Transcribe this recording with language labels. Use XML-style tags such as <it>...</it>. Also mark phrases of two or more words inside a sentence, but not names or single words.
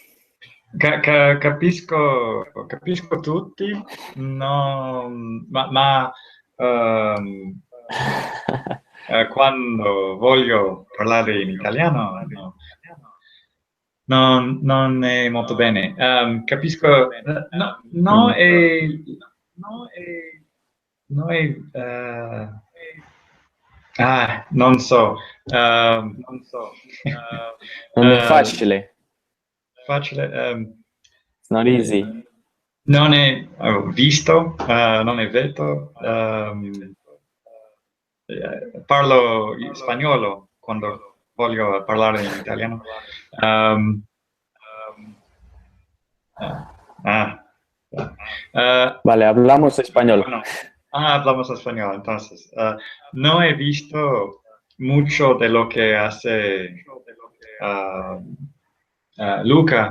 <it>Capisco tutti, no, ma quando voglio parlare in italiano, non è molto bene. Capisco, Mm. no è, non so. Non è facile, Facile.</it> <en>it's not easy.</en> <it>Non è visto, non è vedo. Parlo spagnolo quando voglio parlare in italiano. Ah,</it> <es>Vale, hablamos español. bueno, hablamos español, entonces. No he visto mucho de lo que hace ah, Luca.</es>